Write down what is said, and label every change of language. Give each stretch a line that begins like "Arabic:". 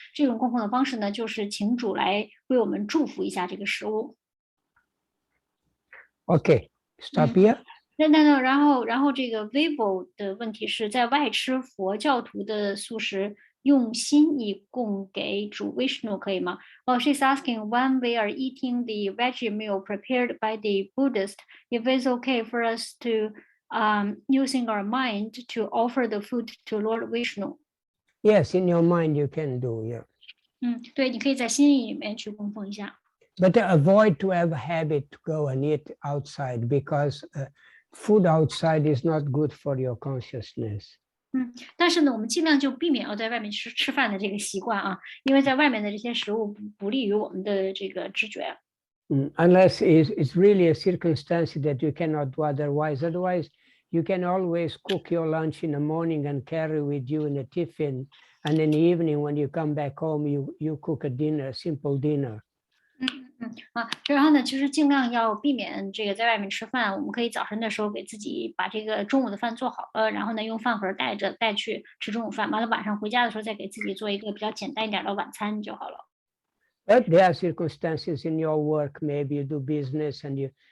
Chinese: 这种供奉的方式呢，就是请主来为我们祝福一下这个食物。
English: Okay, stop here.
Chinese: 然后这个 Vivo 的问题是在外吃佛教徒的素食。用心意供给主 Vishnu 可以吗？
English: She's asking when we are eating the veggie meal prepared by the Buddhist, if it's okay for us to using our mind to offer the food to Lord Vishnu. Yes, in your mind you can do, yeah.
Chinese: 对，你可以在心意里面去供奉一下。
English: But avoid to have a habit to go and eat outside because food outside is not good for your consciousness.
Chinese: 但是呢，我们尽量就避免要在外面吃饭的这个习惯啊，因为在外面的这些食物不利于我们的这个知觉。
English: Unless it's really a circumstance that you cannot do otherwise. Otherwise, you can always cook your lunch in the morning and carry with you in a tiffin, and in the evening when you come back home, you cook a dinner, a simple dinner.
Chinese: 然后呢，其实尽量要避免这个在外面吃饭。我们可以早晨的时候给自己把这个中午的饭做好了，然后呢用饭盒带去吃中午饭。完了晚上回家的时候再给自己做一个比较简单一点的晚餐就好了。
English: But there are circumstances in your work, maybe you do business and